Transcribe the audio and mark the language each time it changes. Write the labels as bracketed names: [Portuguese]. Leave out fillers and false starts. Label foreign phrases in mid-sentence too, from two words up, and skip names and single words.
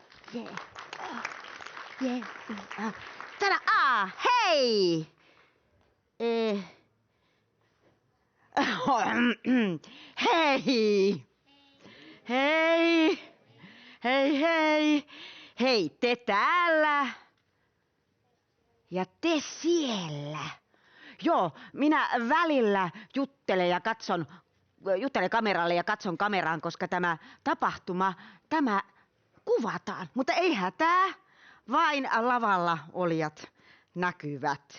[English] Yeah. Yeah. Tada! [Finnish] Hei! Hei! Hei! Hei, hei! Hei, te täällä! Ja te siellä! Joo, minä välillä juttelen kameralle ja katson kameraan, koska tämä tapahtuma, tämä kuvataan. Mutta ei hätää, vain lavalla olijat näkyvät.